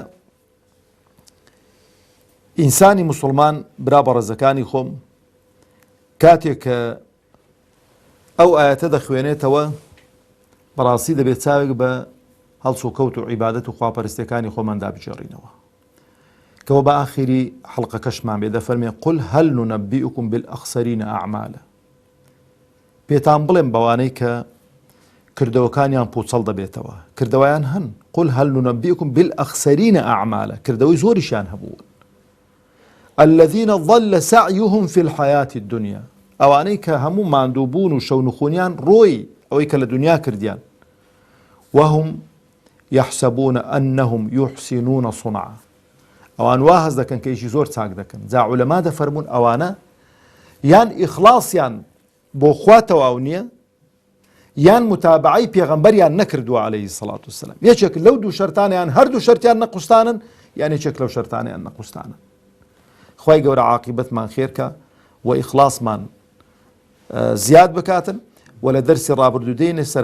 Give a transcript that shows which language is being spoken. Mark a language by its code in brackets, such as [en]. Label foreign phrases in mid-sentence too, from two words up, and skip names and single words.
[ckb] ئینسانی موسڵمان برا بە ڕێزەکانی خۆم کاتێک کە ئەو ئاەتە دەخوێنێتەوە بەڕاستی دەبێت چاوێک بە هەڵس و کەوت و عیبادەت و خواپەرستیەکانی خۆمان دابجێڕینەوە کەەوە بە ئاخری حەڵقەکەشمان بێ دەفەرمێ [ar] قل هەل نونەبئکم بالئەخسەرینە ئەعمالە [ckb] پێتان بڵێم بەوانەی کە کردەوەکانیان پوچەڵ دەبێتەوە کردەوەیان هەن [ar] قل هەل نونەبئکم بالئەخسەرینە ئەعمالە [ckb] کردەوەی زۆریشیان هەبوو [ar] الذين ضل سعيهم في الحياة الدنيا [ckb] ئەوانەی کە هەموو ماندووبوون و شەونخونیان ڕۆی ئەوەی کە لە دنیا کردیان [ar] وهم يحسبون أنهم يحسنون صنعا [ckb] ئەوان وا هەز دەکەن کە ئیشی زۆر چاک دەکەن جا عولەما دەفەرمون ئەوانە یان ئیخلاسیان بۆ خوا تەواو نییە یان متابعەی پێغەمبەریان نەکردووە [ar] عەلەیهی سەڵات وسەلام [ckb] یەکێک لەو دوو شەرتانیان هەردوو شەرتیان نەقوستانن یان یەکێک لەو شەرتانیان نەقوستانن خوای گەورە عاقبەتمان خێرکە و ئیخلاسمان زیاد بکاتن و لە دەرسی ڕابردوو دێنێ سەر